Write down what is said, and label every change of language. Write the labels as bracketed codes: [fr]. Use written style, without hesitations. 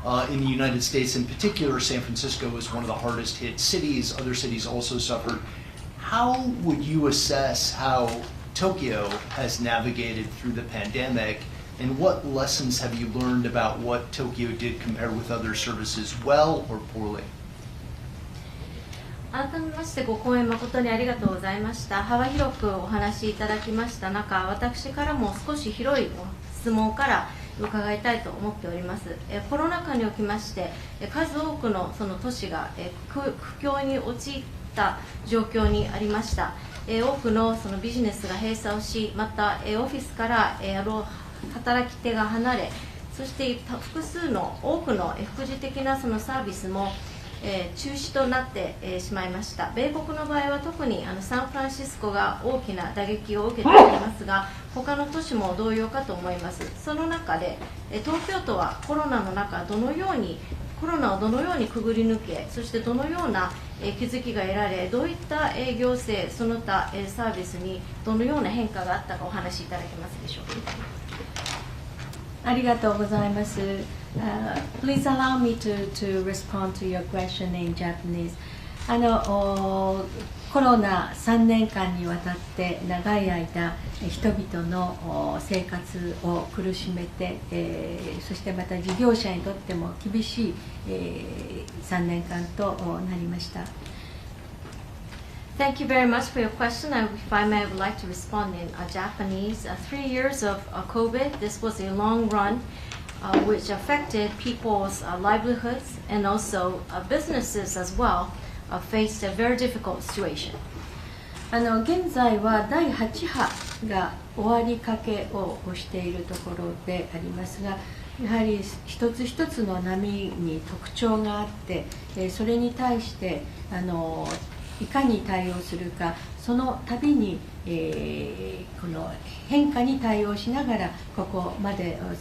[en] In the United States in particular, San Francisco was one of the hardest hit cities. Other cities also suffered. How would you assess how Tokyo has navigated through the pandemic And what lessons have you learned about what Tokyo did compared with other services, well or poorly? [ja] 改めましてご講演誠にありがとうございました。幅広くお話しいただきました中、私からも少し広い質問から伺いたいと思っております。コロナ禍におきまして数多くのその都市が苦境に陥った状況にありました。多くのそのビジネスが閉鎖をし、またオフィスから働き手が離れ、そして複数の多くの副次的なそのサービスも中止となってしまいました。米国の場合は特にサンフランシスコが大きな打撃を受けておりますが、他の都市も同様かと思います。その中で東京都はコロナの中コロナをどのようにくぐり抜け、そしてどのような気づきが得られ、どういった行政その他サービスにどのような変化があったかお話しいただけますでしょうか。ありがとうございます。 [en] Please allow me to respond to your question in Japanese. [ja] コロナ3年間にわたって長い間人々の生活を苦しめて、そしてまた事業者にとっても厳しい3年間となりました。 [en] Thank you very much for your question. If I may, I would like to respond in Japanese. 3 years of COVID, this was a long run which affected people's livelihoods and also businesses as well faced a very difficult situation. [ja] 現在は第8波が終わりかけをしているところでありますが、やはり一つ一つの波に特徴があって、それに対していかに対応するか、その度に、この変化に対応しながらここまで、